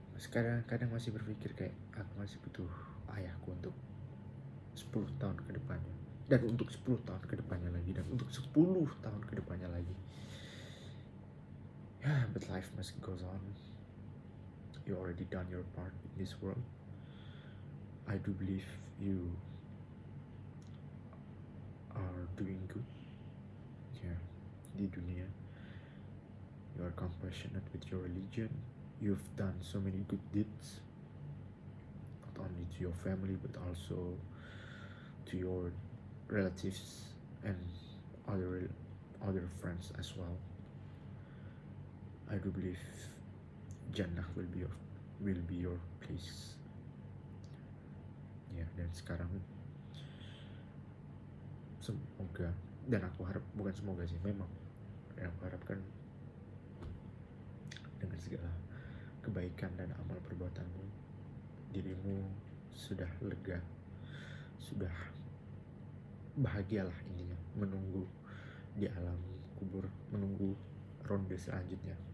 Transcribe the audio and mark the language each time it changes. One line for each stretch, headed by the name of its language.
Indonesian: Kadang masih berpikir kayak aku masih butuh ayahku untuk 10 tahun ke depannya, dan untuk 10 tahun ke depannya lagi, dan untuk 10 tahun ke depannya lagi.
English: But life must goes on. You already done your part in this world. I do believe you are doing good.
Indonesian: Di dunia,
English: you are compassionate with your religion. You've done so many good deeds, not only to your family but also to your relatives and other friends as well. I do believe Jannah will be your place.
Indonesian: Ya, dan sekarang semoga, dan aku harap, bukan semoga sih, memang yang aku harapkan dengan segala kebaikan dan amal perbuatanmu, dirimu sudah lega, sudah bahagialah intinya, menunggu di alam kubur, menunggu ronde selanjutnya.